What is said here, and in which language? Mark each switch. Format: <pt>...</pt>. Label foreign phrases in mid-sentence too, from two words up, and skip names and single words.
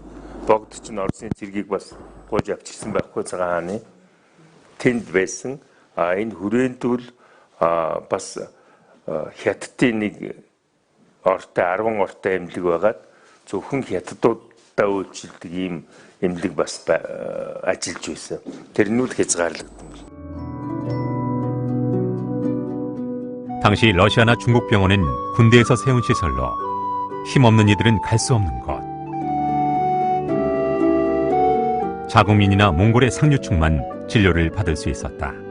<mn>Богд ч Оросын цэргийг бас гуйж авчирсан байхгүй цагаан хааны тэнд байсан. Энэ хүрээнд бол бас хятадын нэг ортой 10 ортой эмнэлэг байгаад зөвхөн хятадуудаа үйлчилдэг ийм эмнэлэг бас ажиллаж байсан. Тэрнүүд хязгаарлагдсан.</mn> <ko>당시 러시아나 중국 병원은 군대에서 세운 시설로 힘없는 이들은 갈 수 없는 곳. 자국민이나 몽골의 상류층만 진료를 받을 수 있었다.</ko>